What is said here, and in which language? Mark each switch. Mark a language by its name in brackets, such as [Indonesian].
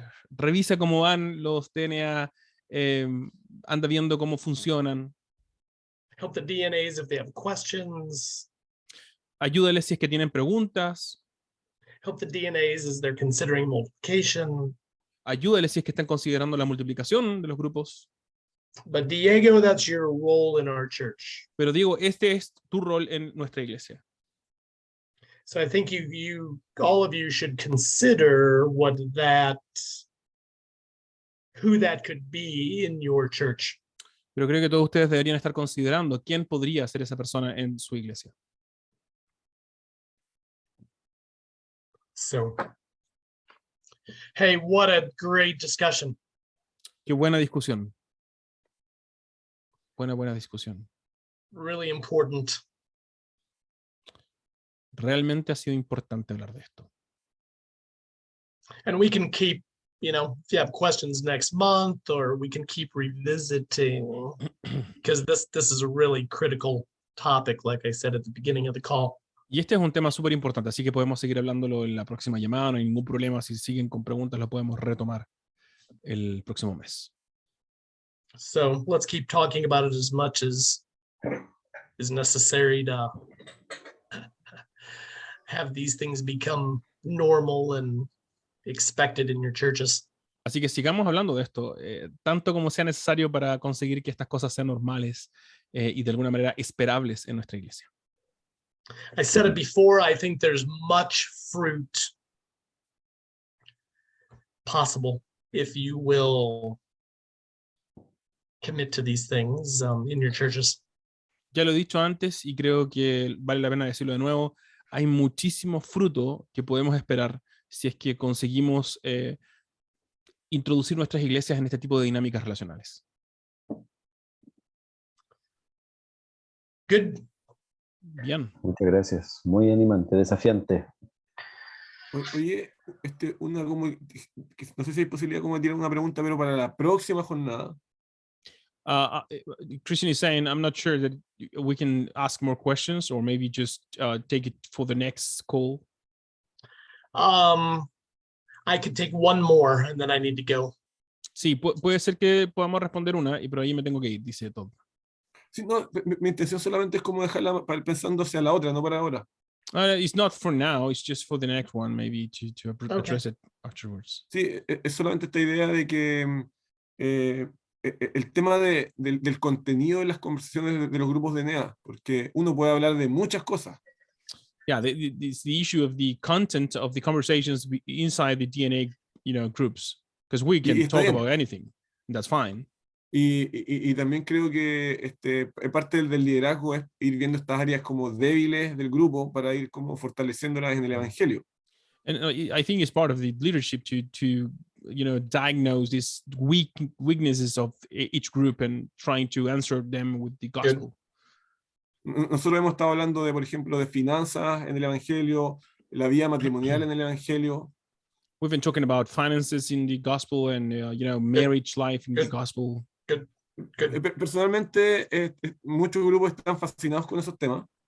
[Spanish] Revisa cómo van los DNA, anda viendo cómo funcionan. [English] Help the DNAs if they have questions. [Spanish] Ayúdales si es que tienen preguntas. [English] Help the DNAs as they're considering multiplication. [Spanish] Ayúdales si es que están considerando la multiplicación de los grupos. [English] But Diego, that's your role in our church. [Spanish] Pero digo, este es tu rol en nuestra iglesia. [English] So I think all of you should consider who that could be in your church. [Spanish] Pero creo que todos ustedes deberían estar considerando quién podría ser esa persona en su iglesia. [English] So, hey, what a great discussion. [Spanish] Qué buena discusión. Buena discusión. [English] Really important. [Spanish] Realmente ha sido importante hablar de esto. [English] And we can keep, if you have questions next month, or we can keep revisiting, because this is a really critical topic, like I said at the beginning of the call. [Spanish] Y este es un tema súper importante, así que podemos seguir hablándolo en la próxima llamada, no hay ningún problema. Si siguen con preguntas, lo podemos retomar el próximo mes. [English] So let's keep talking about it as much as is necessary to have these things become normal and expected in your churches. [Spanish] Así que sigamos hablando de esto, tanto como sea necesario para conseguir que estas cosas sean normales y de alguna manera esperables en nuestra iglesia. [English] I said it before, I think there's much fruit possible if you will commit to these things in your churches. [Spanish] Ya lo he dicho antes y creo que vale la pena decirlo de nuevo. Hay muchísimo fruto que podemos esperar si es que conseguimos introducir nuestras iglesias en este tipo de dinámicas relacionales. [English] Good. [Spanish] Bien. Muchas gracias. Muy animante, desafiante. Oye, no sé si hay posibilidad como de tirar una pregunta, pero para la próxima jornada. [English] Christian is saying, I'm not sure that we can ask more questions or maybe just take it for the next call. I could take one more and then I need to go. [Spanish] Sí, puede ser que podamos responder una, pero ahí me tengo que ir, dice Todd. Sí, no, mi intención solamente es como dejarla pensando hacia la otra, no para ahora. [English] It's not for now, it's just for the next one, maybe to address it afterwards. [Spanish] Sí, es solamente esta idea de que el tema del contenido de las conversaciones de los grupos de DNA, porque uno puede hablar de muchas cosas. [English] Yeah, the issue of the content of the conversations inside the DNA, groups, because we can talk about anything. That's fine. [Spanish] Y también creo que parte del liderazgo es ir viendo estas áreas como débiles del grupo para ir como fortaleciéndolas en el evangelio. [English] And I think it's part of the leadership to diagnose these weaknesses of each group and trying to answer them with the gospel. [Spanish] Nosotros hemos estado hablando de, por ejemplo, de finanzas en el evangelio, la vida matrimonial en el evangelio. [English] We've been talking about finances in the gospel and marriage life in the gospel. [Spanish] Personalmente, muchos grupos están fascinados con esos temas.